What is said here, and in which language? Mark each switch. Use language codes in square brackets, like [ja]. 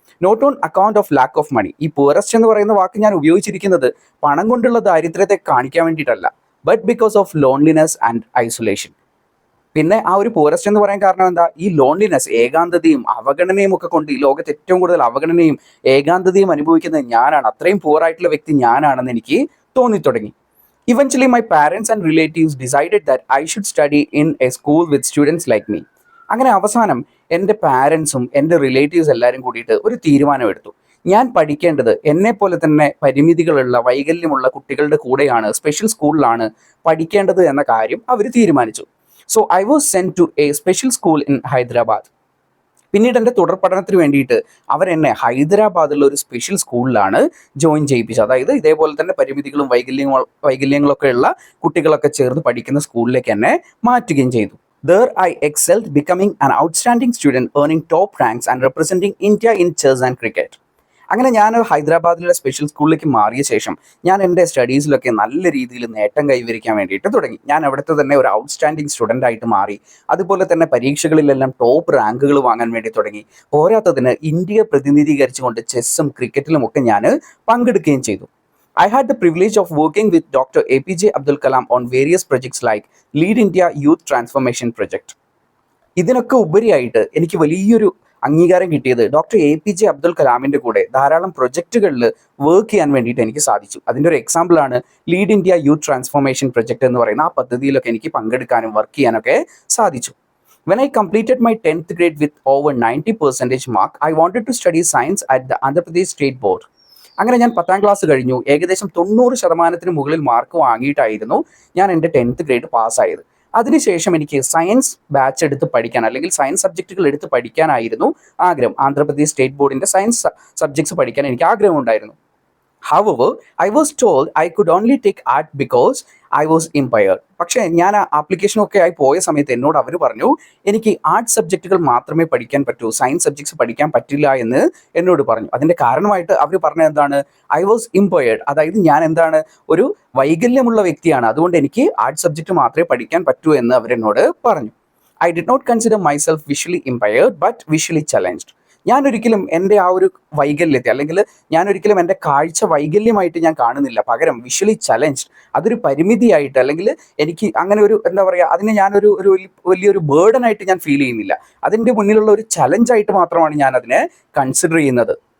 [en] Not on account of lack of money. [ml] ഈ poorest എന്ന് പറയുന്ന വാക്ക് ഞാൻ ഉപയോഗിച്ചിരിക്കുന്നത് പണം കൊണ്ടുള്ള ദാരിദ്ര്യത്തെ കാണിക്കാൻ വേണ്ടിയിട്ടല്ല, [en] But because of loneliness and isolation. [ml] പിന്നെ ആ ഒരു പുവറസ്റ്റ് എന്ന് പറയാൻ കാരണം എന്താ, ഈ ലോൺലിനെസ്, ഏകാന്തതയും അവഗണനയും ഒക്കെ കൊണ്ട് ഈ ലോകത്ത് ഏറ്റവും കൂടുതൽ അവഗണനയും ഏകാന്തതയും അനുഭവിക്കുന്നത് ഞാനാണ്, അത്രയും പുവറായിട്ടുള്ള വ്യക്തി ഞാനാണെന്ന് എനിക്ക് തോന്നി തുടങ്ങി. [en] Eventually, my parents and relatives decided that I should study in a school with students like me. [ml] അങ്ങനെ അവസാനം എൻ്റെ പാരൻസും എൻ്റെ റിലേറ്റീവ്സ് എല്ലാവരും കൂടിയിട്ട് ഒരു തീരുമാനമെടുത്തു, ഞാൻ പഠിക്കേണ്ടത് എന്നെപ്പോലെ തന്നെ പരിമിതികളുള്ള, വൈകല്യമുള്ള കുട്ടികളുടെ കൂടെയാണ്, സ്പെഷ്യൽ സ്കൂളിലാണ് പഠിക്കേണ്ടത് എന്ന കാര്യം അവർ തീരുമാനിച്ചു. [en] So I was sent to a special school in Hyderabad. [ml] പിന്നീട് എൻ്റെ തുടർ പഠനത്തിന് വേണ്ടിയിട്ട് അവരെന്നെ ഹൈദരാബാദിലുള്ള ഒരു സ്പെഷ്യൽ സ്കൂളിലാണ് ജോയിൻ ചെയ്യിപ്പിച്ചത്. അതായത് ഇതേപോലെ തന്നെ പരിമിതികളും വൈകല്യങ്ങളൊക്കെ ഉള്ള കുട്ടികളൊക്കെ ചേർന്ന് പഠിക്കുന്ന സ്കൂളിലേക്ക് എന്നെ മാറ്റുകയും ചെയ്തു. [en] There I excelled, becoming an outstanding student, earning top ranks and representing India in chess and cricket. [ml] അങ്ങനെ ഞാൻ ഹൈദരാബാദിലെ സ്പെഷ്യൽ സ്കൂളിലേക്ക് മാറിയ ശേഷം ഞാൻ എൻ്റെ സ്റ്റഡീസിലൊക്കെ നല്ല രീതിയിൽ നേട്ടം കൈവരിക്കാൻ വേണ്ടിയിട്ട് തുടങ്ങി. ഞാൻ അവിടുത്തെ തന്നെ ഒരു ഔട്ട്സ്റ്റാൻഡിങ് സ്റ്റുഡൻ്റ് ആയിട്ട് മാറി. അതുപോലെ തന്നെ പരീക്ഷകളിലെല്ലാം ടോപ്പ് റാങ്കുകൾ വാങ്ങാൻ വേണ്ടി തുടങ്ങി. പോരാത്തതിന് ഇന്ത്യയെ പ്രതിനിധീകരിച്ചുകൊണ്ട് ചെസ്സും ക്രിക്കറ്റിലും ഒക്കെ ഞാൻ പങ്കെടുക്കുകയും ചെയ്തു. [en] I had the privilege of working with Dr. APJ Abdul Kalam on various projects like Lead India Youth Transformation Project. [ml] ഇതിനൊക്കെ ഉപരിയായിട്ട് എനിക്ക് വലിയൊരു അംഗീകാരം കിട്ടിയത് ഡോക്ടർ APJ അബ്ദുൽ കലാമിൻ്റെ കൂടെ ധാരാളം പ്രൊജക്റ്റുകളിൽ വർക്ക് ചെയ്യാൻ വേണ്ടിയിട്ട് എനിക്ക് സാധിച്ചു. അതിൻ്റെ ഒരു എക്സാമ്പിളാണ് lead India youth transformation project എന്ന് പറയുന്ന ആ പദ്ധതിയിലൊക്കെ എനിക്ക് പങ്കെടുക്കാനും വർക്ക് ചെയ്യാനൊക്കെ സാധിച്ചു. [en] When I completed my 10th grade with over 90% mark, I wanted to study science at the Andhra Pradesh State Board. [ml] അങ്ങനെ ഞാൻ 10ാം ക്ലാസ് കഴിഞ്ഞു. ഏകദേശം 90% മുകളിൽ മാർക്ക് വാങ്ങിയിട്ടായിരുന്നു ഞാൻ എൻ്റെ 10th ഗ്രേഡ് പാസ്സായത്. അതിനുശേഷം എനിക്ക് സയൻസ് ബാച്ച് എടുത്ത് പഠിക്കാൻ അല്ലെങ്കിൽ സയൻസ് സബ്ജക്റ്റുകൾ എടുത്ത് പഠിക്കാനായിരുന്നു ആഗ്രഹം. ആന്ധ്രാപ്രദേശ് സ്റ്റേറ്റ് ബോർഡിൻ്റെ സയൻസ് സബ്ജക്ട്സ് പഠിക്കാൻ എനിക്ക് ആഗ്രഹമുണ്ടായിരുന്നു. [en] However, I was told I could only take art because I was impaired. [ml] പക്ഷേ ഞാൻ ആ ആപ്ലിക്കേഷനൊക്കെ ആയി പോയ സമയത്ത് എന്നോട് അവർ പറഞ്ഞു എനിക്ക് ആർട്സ് സബ്ജക്റ്റുകൾ മാത്രമേ പഠിക്കാൻ പറ്റൂ, സയൻസ് സബ്ജക്ട്സ് പഠിക്കാൻ പറ്റില്ല എന്ന് എന്നോട് പറഞ്ഞു. അതിൻ്റെ കാരണമായിട്ട് അവർ പറഞ്ഞത് എന്താണ്? [en] I was impaired, [ml] അതായത് ഞാൻ എന്താണ്, ഒരു വൈകല്യമുള്ള വ്യക്തിയാണ്, അതുകൊണ്ട് എനിക്ക് ആർട്സ് സബ്ജക്റ്റ് മാത്രമേ പഠിക്കാൻ പറ്റൂ എന്ന് അവരെന്നോട് പറഞ്ഞു. [en] I did not consider myself visually impaired but visually challenged. [ml] ഞാനൊരിക്കലും എൻ്റെ ആ ഒരു വൈകല്യത്തെ അല്ലെങ്കിൽ ഞാനൊരിക്കലും എൻ്റെ കാഴ്ച വൈകല്യമായിട്ട് ഞാൻ കാണുന്നില്ല, പകരം വിഷ്വലി ചലഞ്ച്ഡ്, അതൊരു പരിമിതിയായിട്ട് അല്ലെങ്കിൽ എനിക്ക് അങ്ങനെ ഒരു എന്താ പറയുക, അതിനെ ഞാനൊരു ഒരു വലിയൊരു ബേർഡനായിട്ട് ഞാൻ ഫീൽ ചെയ്യുന്നില്ല. അതിൻ്റെ മുന്നിലുള്ള ഒരു ചലഞ്ചായിട്ട് മാത്രമാണ് ഞാൻ അതിനെ കൺസിഡർ ചെയ്യുന്നത്.